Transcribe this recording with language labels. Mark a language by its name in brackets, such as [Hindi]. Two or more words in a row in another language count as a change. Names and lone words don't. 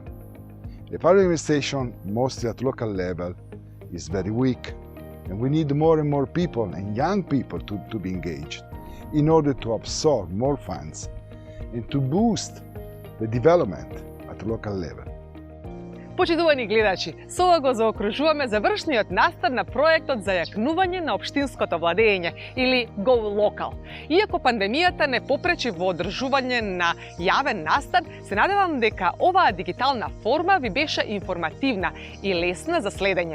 [English] The public administration, mostly at local level, is very weak, and we need more and more people and young people to be engaged in order to absorb more funds and to boost the development at local level. [Macedonian] Почитувани гледачи, со ова го заокружуваме завршниот настан на проектот за јакнување на општинското владење или [English] Go Local. [Macedonian] Иако пандемијата не попречи во одржување на јавен настан, се надевам дека оваа дигитална форма ви беше информативна и лесна за следење.